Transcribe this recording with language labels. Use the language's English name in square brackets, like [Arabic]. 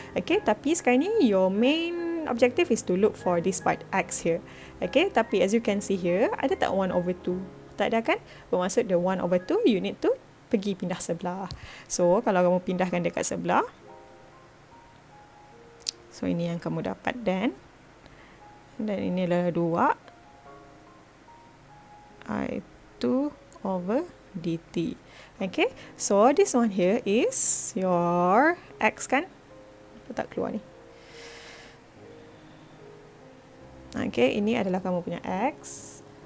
[English] Okay, [Malay] tapi sekarang ni [English] your main objective is to look for this part X here. Okay, tapi as you can see here, [Malay] ada tak [English] 1/2? [Malay] Tak ada kan? Bermaksud the 1/2 [English] you need to [Malay] pergi pindah sebelah. So, kalau kamu pindahkan dekat sebelah, so ini yang kamu dapat dan ini adalah 2 I2/dt. [English] Okay, so this one here is your X kan? [Malay] Tak keluar ni. Okay, ini adalah kamu punya X.